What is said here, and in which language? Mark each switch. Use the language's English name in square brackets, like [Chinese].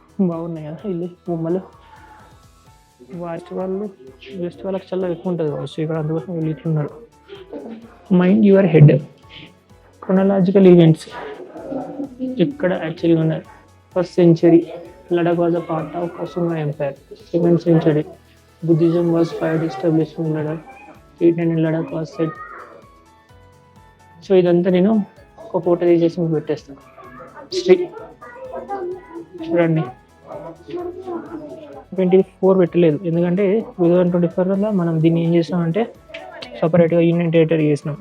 [Telugu] బాగున్నాయి కదా ఇల్లు బొమ్మలు. వెస్ట్ వాళ్ళకి చాలా ఎక్కువ ఉంటుంది కావచ్చు ఇక్కడ, అందుకోసం వీళ్ళు ఇట్లున్నారు. [English] Mind your head. [Telugu] Chronological events ఇక్కడ యాక్చువల్గా ఉన్నారు. [English] 1st century Ladakh was a part of Kashima Empire. 2nd century Buddhism was first established in Ladakh. 800 Ladakh was set. [Telugu] So ఇదంతా నేను ఒక ఫోటో తీసేసి మీకు పెట్టేస్తాను. చూడండి 24 పెట్టలేదు, ఎందుకంటే 2024లో మనం దీన్ని ఏం చేసామంటే సపరేట్గా యూనియన్ టెరిటరీ చేసినాం.